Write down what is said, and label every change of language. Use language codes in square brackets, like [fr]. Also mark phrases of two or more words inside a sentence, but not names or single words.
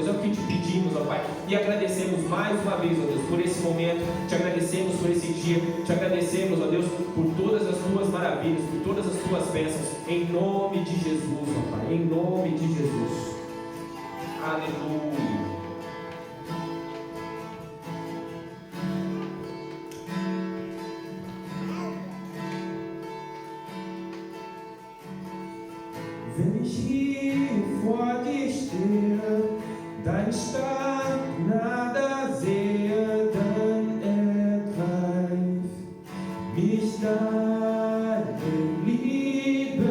[pt] É o que te pedimos, ó Pai, e agradecemos mais uma vez, ó Deus, por esse momento, te agradecemos por esse dia, te agradecemos, ó Deus, por todas as tuas maravilhas, por todas as tuas bênçãos, em nome de Jesus, ó Pai, em nome de Jesus. Aleluia. [de] Wenn ich hier vor dir stehe, dein stark nada sehe, dann ergreif mich deine Liebe.